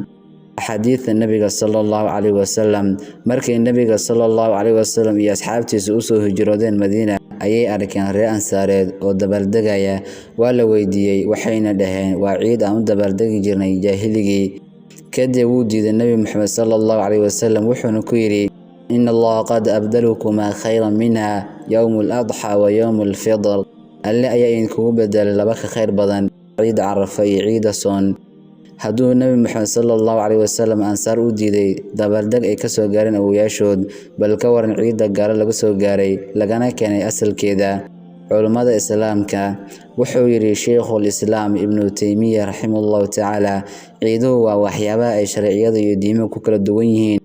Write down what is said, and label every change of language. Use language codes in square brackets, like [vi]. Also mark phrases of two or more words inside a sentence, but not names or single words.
[so] Xadiidka Nabiga [ar] صلى الله عليه وسلم [so] markii Nabiga [ar] صلى الله عليه وسلم [so] iyo asxaabtiisa u soo hijroodeen Madiina ayay arkeen reer Ansaareed oo dabaaldegaya. Waa la weydiiyay waxayna dhaheen waa ciid aan u dabaaldegi jirnay jaahiligii. Kadib wuu diiday Nabi Muhammad [ar] صلى الله عليه وسلم [so] wuxuuna ku yiri [ar] إن الله قد أبدلكم خيرا منها يوم الأضحى ويوم الفطر. [so] Alle ayaa idinku bedelay laba ka khayr badan ciid Carafa iyo ciida Soon. Hadduu Nabi Muhammad [ar] صلى الله عليه وسلم [so] Ansaar u diiday dabaaldeg ay ka soo gaareen awooyaashood, bal ka waran ciida gaar laga soo gaaray lagana keenay asalkeeda. Culimada Islaamka wuxuu yiri Sheikhul Islaam Ibn Taymiyyah [ar] رحمه الله تعالى [so] ciiduhu waa waxyaabaha ay sharciyada iyo diimaha ku kala duwan yihiin.